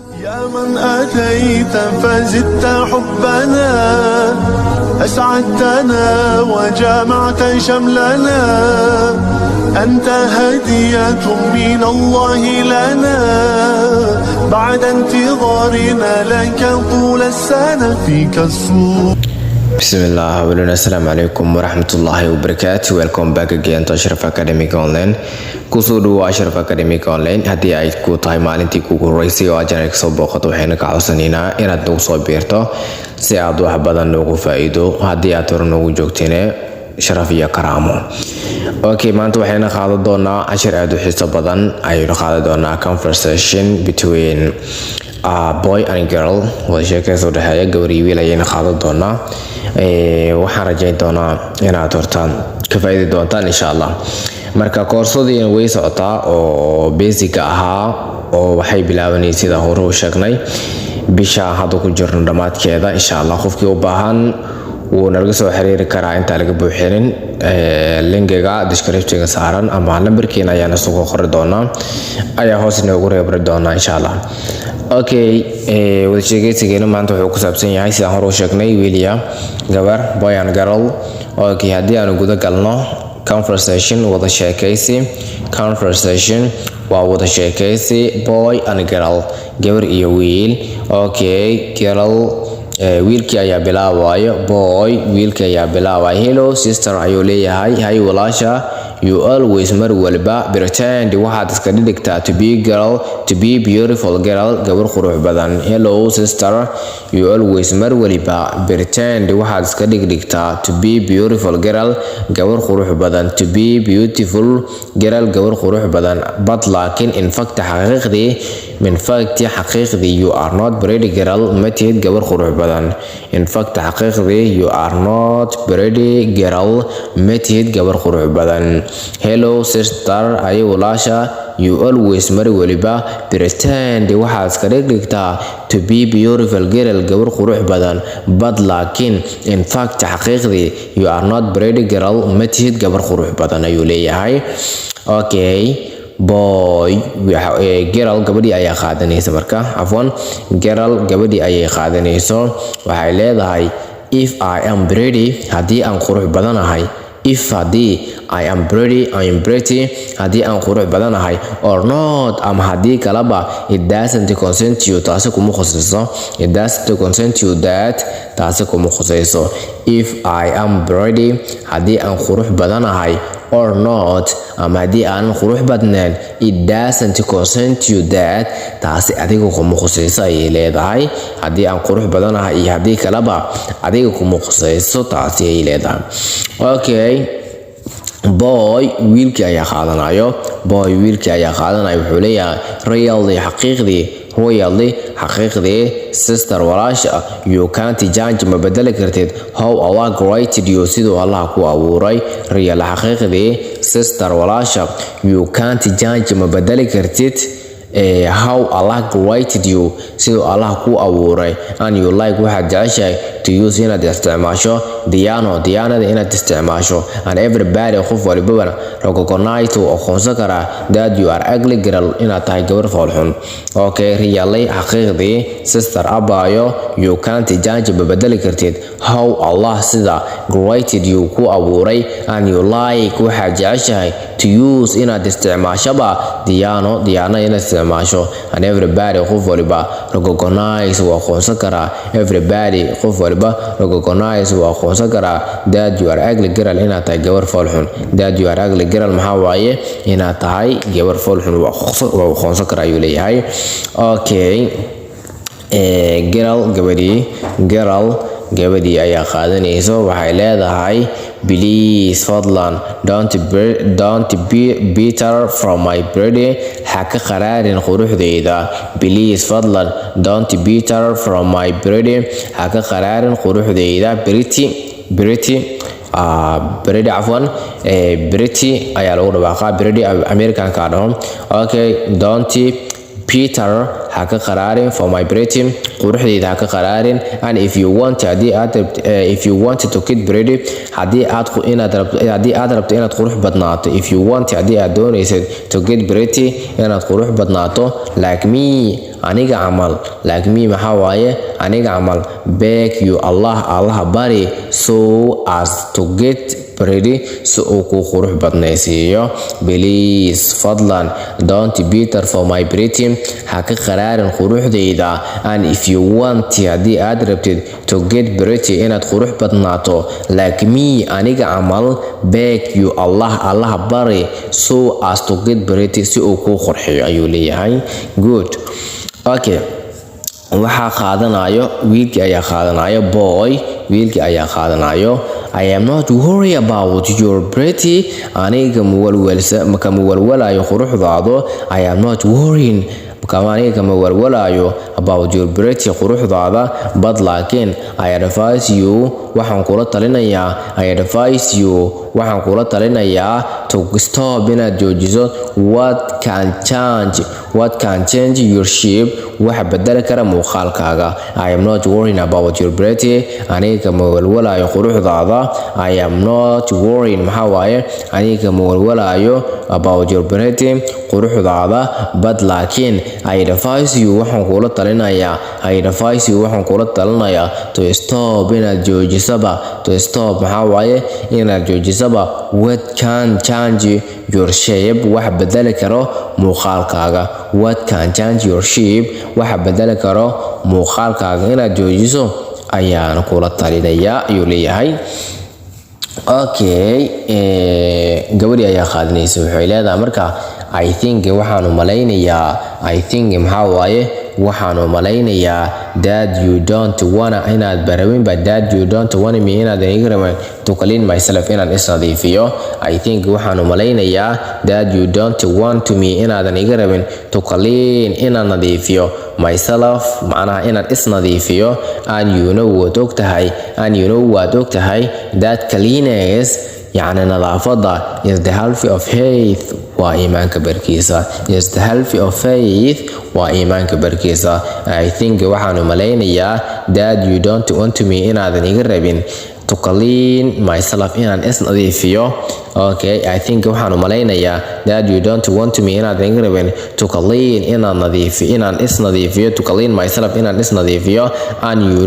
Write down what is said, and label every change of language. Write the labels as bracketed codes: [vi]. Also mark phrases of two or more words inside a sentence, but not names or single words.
[ar] يا من أتيت فزدت حبنا أسعدتنا وجمعت شملنا أنت هدية من الله لنا بعد انتظارنا لك طول السنة فيك السوق. بسم الله، السلام عليكم ورحمة الله وبركاته. [en] Welcome back again to Ashraf Academic Online. [so] Kusoo dhawo Ashraf Academic Online. Haddii ay ku tahay maalintii kugu horeysay oo aad soo booqato waxayna ka codsanaynaa inaad nagu soo biirto si aad wax badan noogu faa'iido. Haddii aad hore noogu joogteen sharaf iyo karaamo. Okay, maanta waxayna qaadan doonaa cashir aad u xiiso badan. Ayaynu qaadan doonaa [en] conversation between boy and girl. [so] Wada sheekayso dhaxaya gabar iyo wiil ayayna qaadan doonaa. Waxaan rajayn doonaa inaad hortaan ka faa'iidi doontaan [ar] إن شاء الله. [so] Marka koorsadiina way socotaa oo basic ahaa oo waxay bilaabanaysaa sida hore u sheegnay bisha hadda ku jirno dhamaadkeeda [ar] إن شاء الله. [so] Qofkii u baahan wuu naga soo xiriiri karaa inta laga buuxinin linkiga description-ka saaran ama lambarkiina ayaan soo qori doonaa ayaa hoos inoogu reebri doonaa [ar] إن شاء الله. [so] Okay, wada sheekaysigeena maanta wuxuu ku saabsan yahay sida hore u sheegnay wiiliya gabar [en] boy and girl. [so] Okay, haddii aan guda galno conversation wada sheekaysi. Conversation waa wada sheekaysi [en] boy and girl, [so] gabar iyo wiil. Okay, girl wiilkii ayaa bilaabaya, boy wiilkii ayaa bilaabaya. [en] Hello sister [so] ayuu leeyahay, hay walaasha. [en] You always [so] mar walba [en] pretend [so] waxaad iska dhigtaa [en] to be girl, to be beautiful girl, [so] gabar qurux badan. [en] Hello sister, you always [so] mar walba [en] pretend [so] waxaad iska dhigtaa [en] to be beautiful girl, [so] gabar qurux badan. [en] To be beautiful girl, [so] gabar qurux badan. [en] But laakiin in fact xaqiiqdii you are not pretty girl, [so] ma tihid gabar qurux badan. [en] In fact xaqiiqdii you are not pretty girl, [so] ma tihid gabar qurux badan. [en] Hello sister, [so] ay walaasha. [en] You always [so] mar waliba [en] pretend [so] waxaad iska dhigtaa [en] to be beautiful girl, [so] gabar qurux badan. [en] But laakiin in fact xaqiiqdii you are not pretty girl, [so] ma tihid gabar qurux badan ayuu leeyahay. Okay, boy girl gabadhii ayaa qaadanaysa marka afwan girl gabadhii ayay qaadanayso waxay leedahay [en] if I am pretty, [so] haddii aan qurux badanahay. If haddii [en] I am pretty [so] haddii aan qurux badanahay, [en] or not [so] ama haddii kalaba [en] it doesn't consent you, [so] taasi kuma khusayso. [en] It doesn't consent you that, [so] taasi kuma khusayso. [en] If I am pretty [so] haddii aan qurux badanahay, [en] or not [so] ama haddii aan qurux badnayn, [en] it doesn't consent you that, [so] taasi adiga kuma khusayso ayay leedahay. Haddii aan qurux badanahay iyo haddii kalaba adiga kuma khusayso, taasi ayay leedahay. Okay, boy wiilkii ayaa qaadanayo. Boy wiilkii ayaa qaadanayo wuxuu leeyahay really xaqiiqdii sister walaasha, [en] you can't change [so] ma bedeli kartid [en] how Allah created you, [so] siduu Allah ku abuuray. Real xaqiiqdii sister walaasha, [en] you can't change [so] ma bedeli kartid [en] how Allah created you, [so] siduu Allah ku abuuray. [en] And you like [so] waxaad jeceshahay [en] to use [so] inaad isticmaasho diyaanada inaad isticmaasho. [en] And everybody [so] qof walibana [en] recognize [so] oo aqoonsan karaa [en] that you are ugly girl, [so] inaad tahay gabar foolxun. [en] Okay, really xaqiiqdii sister abayo, you can't change [so] ma bedeli kartid [en] how Allah sida created you [so] ku abuuray. [en] And you like [so] waxaad jeceshahay [en] to use [so] inaad isticmaashaba diyaano inaad isticmaasho. [en] And everybody [so] qof waliba recognize oo aqoonsan karaa. [en] Everybody [so] qof waliba [en] recognize [so] oo aqoonsan karaa [en] that you are ugly girl, [so] inaad tahay gabar foolxun. [en] That you are ugly girl [so] maxaa waaye inaad tahay gabar foolxun oo aqoonsan karaa ayuu leeyahay. Okay, girl gabadhii ayaa qaadanayso waxay leedahay please fadlan [en] don't be bitter from my beauty, [so] ha ka qaraarin quruxdeyda. [en] Please fadlan don't be bitter from my beauty, [so] ha ka qaraarin quruxdeyda. Pretty afwan pretty ayaa lagu dhawaaqaa, pretty American ka dhaho. [en] Okay, don't Peter [so] ha ka qaraarin [en] for my pretty, [so] quruxdeyda ha ka qaraarin. [en] And if you want to get pretty, [so] haddii aad rabto inaad qurux badnaato. [en] If you want [so] haddii aad doonaysid [en] to get pretty [so] inaad qurux badnaato [en] like me [so] aniga camal [en] like me [so] maxaa waaye aniga camal [en] beg you Allah bari so as to get ready so [so] uu ku qurux badnaysiiyo [en] please fadlan don't better for my pretty [so] ha ka qaraarin quruxdayda [en] and if you want [so] haddii aad rabtid [en] to get pretty [so] inaad qurux badnaato [en] like me [so] aniga camal [en] beg you Allah bari so as to get pretty [so] si uu ku qurxiyo ayuu leeyahay [en] good okay [so] waxaa qaadanayo wiilkii ayaa qaadanayo [en] boy [so] wiilkii ayaa qaadanayo [en] I am not worried about your pretty [so] aniga muwalwalayo quruxdaado [en] I am not worrying [so] aniga muwalwalayo [en] about your pretty quruxdaada but laakiin I advise you [so] waxaan kula [en] talinayaa to stop [so] inaad joojiso [en] what can change your shape [so] waxa bedeli kara muuqaalkaaga [en] I am not worrying about your pretty [so] aniga muwalwalayo quruxdaada [en] I am not worrying [so] maxaa waaye aniga muwalwalayo [en] about your pretty quruxdaada but laakiin I advise you [so] waxaan kula talinayaa [en] to stop [so] inaad joojisaba maxaa waaye inaad joojisaba [en] what can change your shape [so] waxa bedeli karo muuqaalkaaga [en] what can change your shape [so] waxa bedeli karo muuqaalkaaga inaad joojiso ayaan kula talinayaa ayuu leeyahay [en] okay [so] gabadhi ayaa qaadanaysa waxay leedahay marka [en] I think [so] waxaanu malaynayaa [en] that you don't wanna [so] inaad barawinba [en] that you don't wanna me [so] inaad iga rabin [en] to clean myself [so] inaan isnadiifiyo [en] I think [so] waxaanu malaynayaa [en] that you don't want to me [so] inaadan iga [en] rabin to clean [so] inaan nadiifiyo [en] myself [so] macnaha inaan isnadiifiyo [en] and you know [so] waad ogtahay [en] that cleanliness [ar] يعني نظافة [en] is the health of faith [ar] وإيمانك بركيسة [en] is the health of faith وإيمانك بركيسة I think [so] waxaanu malaynayaa [en] that you don't want me [so] inaadan iga rabin [en] to clean myself [so] inaan isnadiifiyo [en] okay I think [so] waxaanu malaynayaa [en] that you don't want me [so] inaadan iga rabin [en] to clean [so] inaan isnadiifiyo [en] to clean myself [so] inaan isnadiifiyo [en] and you